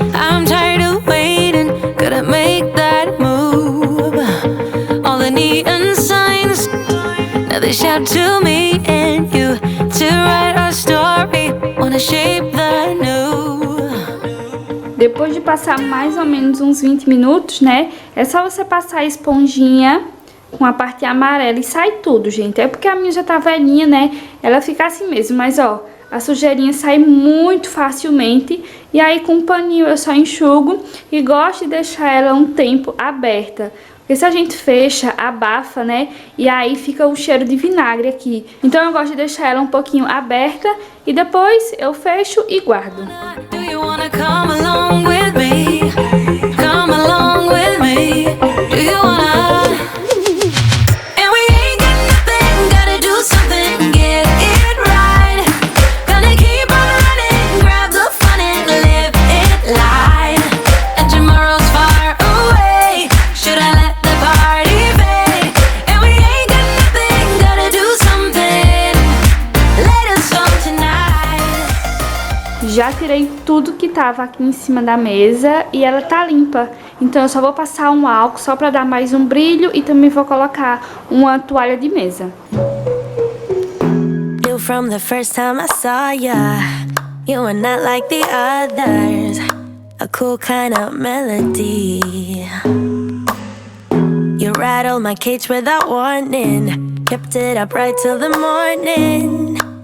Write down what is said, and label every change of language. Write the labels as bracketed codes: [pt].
[en] I'm tired of waiting, gotta make that move. All the neon signs, now they shout to me and you to write our story. Wanna shape the new. [pt] Depois de passar mais ou menos uns 20 minutos, né? É só você passar a esponjinha com a parte amarela e sai tudo, gente. É porque a minha já tá velhinha, né? Ela fica assim mesmo, mas ó, a sujeirinha sai muito facilmente. E aí com um paninho eu só enxugo e gosto de deixar ela um tempo aberta. Porque se a gente fecha, abafa, né? E aí fica o cheiro de vinagre aqui. Então eu gosto de deixar ela um pouquinho aberta e depois eu fecho e guardo. [en] Do you wanna come along with me? Come along with me. Do you wanna? And we ain't got nothing, gotta do something, get it right. Gonna keep on running, grab the fun and live it light. And tomorrow's far away. Should I let the party fade? And we ain't got nothing, gotta do something. Let us go tonight. [pt] Já tirei tudo que tava aqui em cima da mesa e ela tá limpa. Então eu só vou passar um álcool só pra dar mais um brilho e também vou colocar uma toalha de mesa. [en] Knew from the first time I saw ya, you were not like the others. A cool kind of melody. You rattled my cage without warning, kept it up right till the morning.